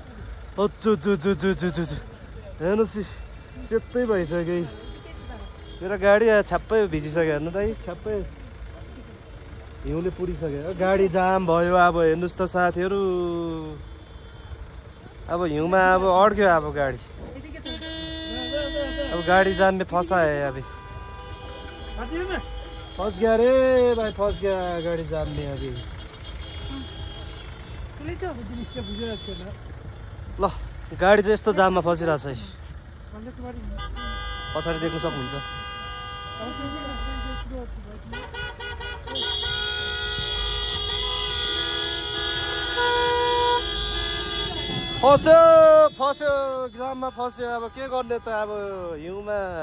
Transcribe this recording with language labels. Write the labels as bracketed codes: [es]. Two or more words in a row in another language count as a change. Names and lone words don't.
[ne] हेर्नुस् सेतै भइसक्यो मेरो गाडी छ्याप्पै भिजिसक्यो हेर्नु त छ्याप्पै हिउँले पुरिसक्यो गाडी जाम भयो अब हेर्नुस् त साथीहरु अब हिउँमा अब अड्क्यो अब [hi] गाडी जाम में फंसा है अभी फंस गया रे भाई फंस गया गाडी जाम में अभी [ne] ल गाडी चाहिँ यस्तो जाममा फसिरहेछ है पछाडि देख्न सक्नुहुन्छ फस्यो जाममा फस्यो अब के गर्ने त अब हिउँमा